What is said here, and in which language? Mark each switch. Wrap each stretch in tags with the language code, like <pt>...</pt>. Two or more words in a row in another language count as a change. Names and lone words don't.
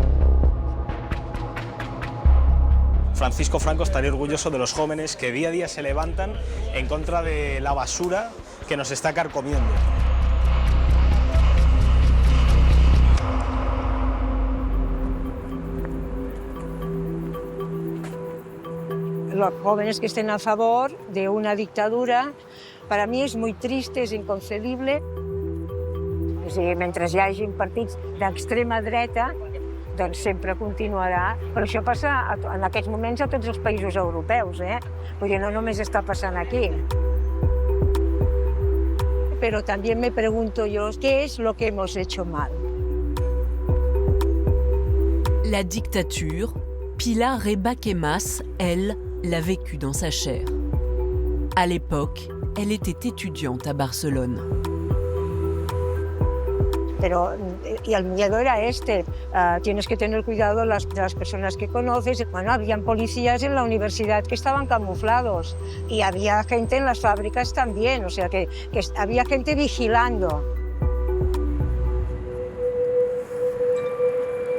<es>Francisco Franco estaría orgulloso de los jóvenes que día a día se levantan en contra de la basura que nos está carcomiendo. Los jóvenes que estén a favor de una dictadura, para mi</es> <ca>és molt trist, és inconcebible. O sigui, mentre hi hagi partits d'extrema dreta, doncs sempre continuarà. Però això passa en aquests moments a tots els països europeus, Vull dir, no només està passant aquí.</ca> <es>Pero también me pregunto yo, ¿qué es lo que hemos hecho mal?</es> <fr>La dictature, Pilar Rebaquemas, elle, l'a vécue dans sa chair. À l'époque, elle était étudiante à Barcelone.</fr> <es>Pero y el miedo era tienes que tener cuidado de las personas que conoces. Bueno, habían policías en la universidad que estaban camuflados y había gente en las fábricas también, o sea que había gente vigilando.</es>